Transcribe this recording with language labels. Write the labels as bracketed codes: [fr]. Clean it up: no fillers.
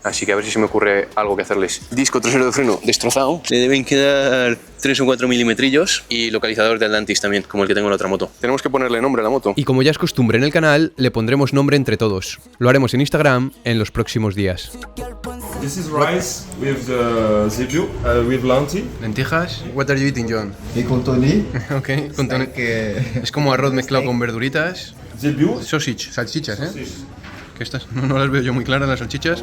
[es] Así que a ver si se me ocurre algo que hacerles. Disco trasero de freno destrozado, le deben quedar 3 o 4 milimetrillos y localizador de Atlantis también, como el que tengo en la otra moto. Tenemos que ponerle nombre a la moto. Y como ya es costumbre en el canal, le pondremos nombre entre todos. Lo haremos en Instagram en los próximos días. [en] This is rice with zebu, with lentil. [es] Lentejas. [en] What are you eating, John? [es] Y con Tony. Ok, con Tony. Es como arroz mezclado con verduritas. [en] Zebu. [es] Sausage, salchichas, ¿eh? Que estas no las veo yo muy claras las salchichas.